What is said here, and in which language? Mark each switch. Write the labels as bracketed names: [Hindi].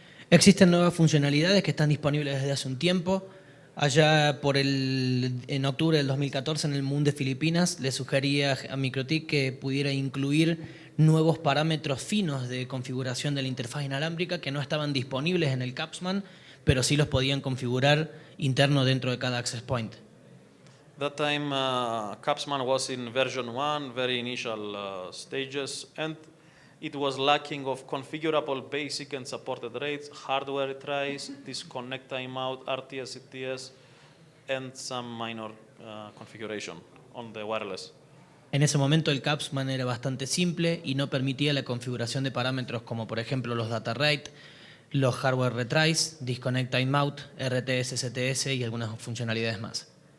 [Spanish] Existen nuevas funcionalidades que están disponibles desde hace un tiempo. Allá en octubre del 2014, en el MUN de Filipinas, le sugería a MikroTik que pudiera incluir nuevos parámetros finos de configuración de la interfaz inalámbrica que no estaban disponibles en el CAPSMAN, pero sí los podían configurar interno dentro de cada access point. [English] That time, CAPSMAN was in version 1, very initial stages, and it was lacking of configurable basic and supported rates, hardware trace, disconnect timeout, RTS, CTS, and some minor configuration on the wireless. [Spanish] En ese momento el Capsman era bastante simple y no permitía la configuración de parámetros como por ejemplo los data rate, los hardware retries, disconnect timeout, RTS, STS y algunas funcionalidades más.